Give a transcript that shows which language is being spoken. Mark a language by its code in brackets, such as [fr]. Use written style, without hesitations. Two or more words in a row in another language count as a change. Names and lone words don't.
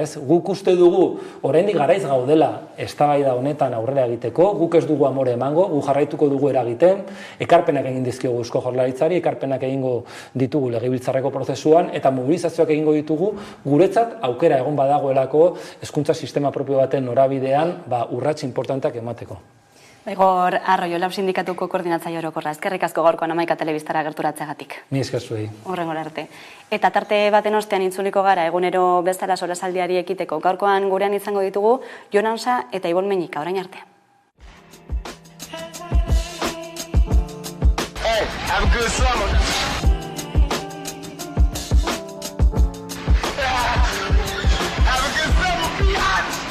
[eu] Guk uste dugu oraindik garaiz gaudela eztabaida honetan aurrera egiteko, guk ez dugu amore emango, guk jarraituko dugu eragiten, ekarpenak egin dizkiogu Eusko Jaurlaritzari, ekarpenak egingo ditugu legebiltzarreko prozesuan eta mobilizazioak egingo ditugu guretzat aukera egon badagoelako hezkuntza sistema propio baten norabidean urrats importanteak emateko. Igor Arroyo, Lab Sindikatuko koordinatzaile orokorra, eskerrik asko gaurkoan Hamaika Telebistara gerturatzeagatik. Ni esker zuei. Hurrengora arte. Eta tarte baten ostean itzuliko gara egunero bezala solasaldiari ekiteko. Gaurkoan gurean izango ditugu Jon Ansa eta Ibon Meñika, orain arte. [en] Hey, have a good summer. Have a good summer, biatch.